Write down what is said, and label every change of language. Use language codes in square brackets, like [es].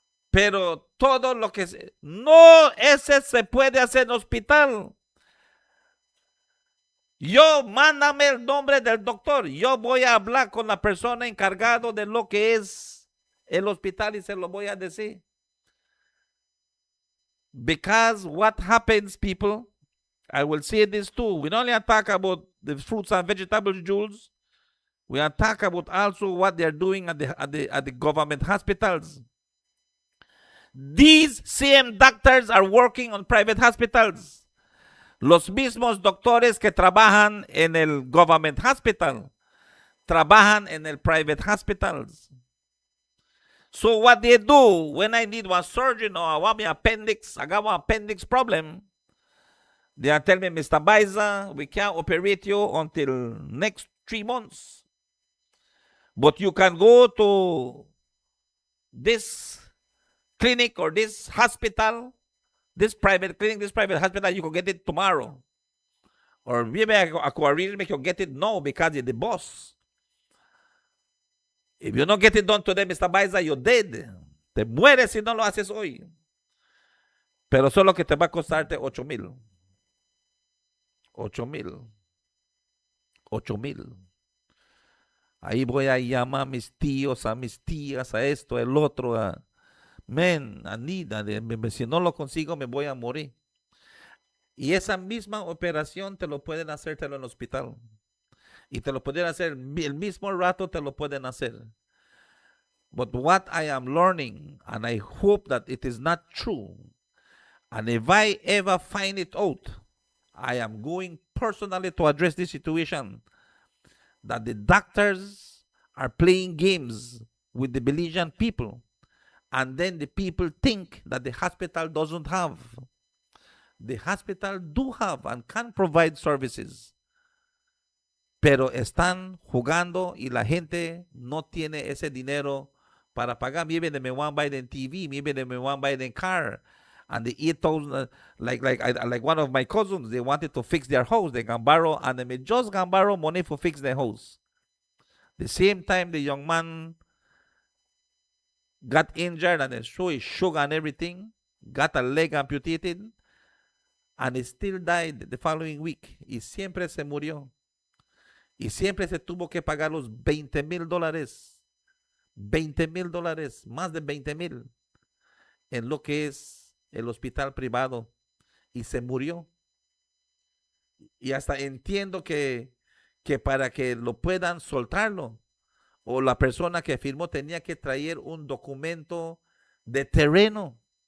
[es] Pero todo lo que no, ese se puede hacer en hospital. Yo, mándame el nombre del doctor. Yo voy a hablar con la persona encargada de lo que es el hospital y se lo voy a decir. [en] Because what happens, people, I will say this too. We don't only talk about the fruits and vegetables, Jules. We are talking about also what they're doing at the government hospitals. These same doctors are working on private hospitals. [es] Los mismos doctores que trabajan en el government hospital trabajan en el private hospitals. [en] So what they do when I need one surgeon or I want my appendix, I got one appendix problem, they are telling me, Mr. Biza, we can't operate you until next 3 months. But you can go to this clinic or this hospital, this private clinic, this private hospital, you can get it tomorrow. Or maybe I could arrange you get it now because you're the boss. If you don't get it done today, Mr. Biza, you're dead. [es] Te mueres si no lo haces hoy. Pero solo que te va a costarte 8,000. 8,000. Ahí voy a llamar a mis tíos, a mis tías, a esto, el otro. Men, Anita, si no lo consigo me voy a morir. Y esa misma operación te lo pueden hacértelo en el hospital. Y te lo pueden hacer el mismo rato, te lo pueden hacer. [en] But what I am learning, and I hope that it is not true, and if I ever find it out, I am going personally to address this situation, that the doctors are playing games with the Belizean people, and then the people think that the hospital doesn't have. The hospital do have and can provide services, [es] pero están jugando y la gente no tiene ese dinero para pagar. [en] Maybe they may want to buy the TV, maybe they may want to buy the car, and they eat those, like one of my cousins, they wanted to fix their house, they can borrow, and they may just can borrow money for fix their house. The same time the young man got injured and his shook and everything, got a leg amputated, and he still died the following week. [es] Y siempre se murió. Y siempre se tuvo que pagar los $20,000. $20,000, más de 20,000 en lo que es el hospital privado. Y se murió. Y hasta entiendo que para que lo puedan soltarlo, o la persona que firmó tenía que traer un documento de terreno.